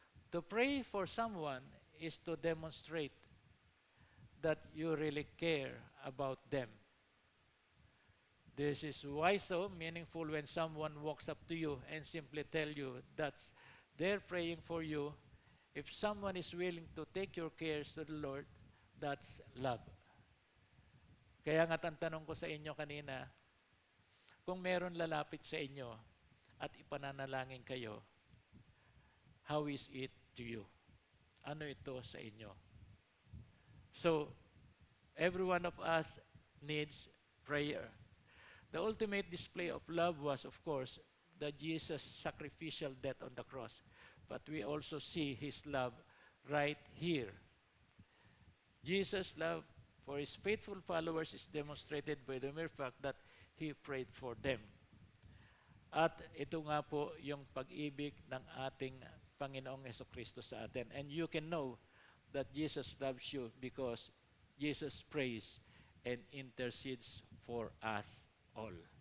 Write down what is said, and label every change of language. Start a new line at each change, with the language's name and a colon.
English: To pray for someone is to demonstrate that you really care about them. This is why so meaningful when someone walks up to you and simply tell you that they're praying for you. If someone is willing to take your cares to the Lord, that's love.
Filipino: Kaya nga't ang tanong ko sa inyo kanina, kung meron lalapit sa inyo at ipananalangin kayo, how is it to you? Ano ito sa inyo?
English: So, every one of us needs prayer. The ultimate display of love was, of course, the Jesus' sacrificial death on the cross. but we also see His love right here. Jesus' love for His faithful followers is demonstrated by the mere fact that He prayed for them.
Filipino: At ito nga po yung pag-ibig ng ating Panginoong Hesukristo sa atin.
English: And you can know that Jesus loves you because Jesus prays and intercedes for us all.